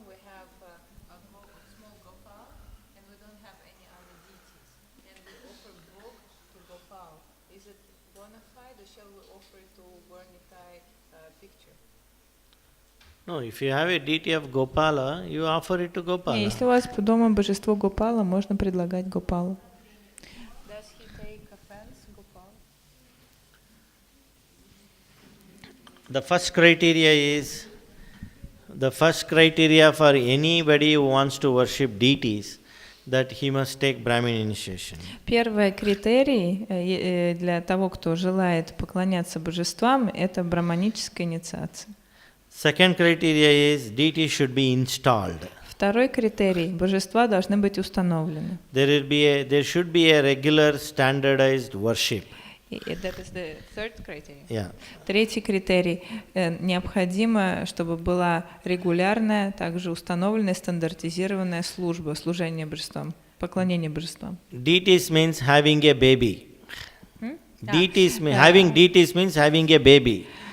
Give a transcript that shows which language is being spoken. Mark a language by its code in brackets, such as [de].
[en] We have a small Gopal, and we don't have any other deities. And we offer bhog to Gopal. Is it bona fide, or shall we offer to Gornitai picture? No, if you have a deity of Gopala, you offer it to Gopala. [ru] Если у вас дома божество Гопала, можно предлагать Гопалу. [en] Does he take offense, Gopal? The first criteria for anybody who wants to worship deities, that he must take Brahmin initiation. [ru] Первый критерий для того, кто желает поклоняться божествам, это брахманическая инициация. [en] Second criteria is deity should be installed. [ru] Второй критерий: божества должны быть установлены. [en] There should be a regular standardized worship. That is the third criteria. Yeah. [ru] Третий критерий: необходимо, чтобы была регулярная, также установленная, стандартизированная служба, служение божествам, поклонение божествам. [en] Deities means having a baby. Having deities means having a baby.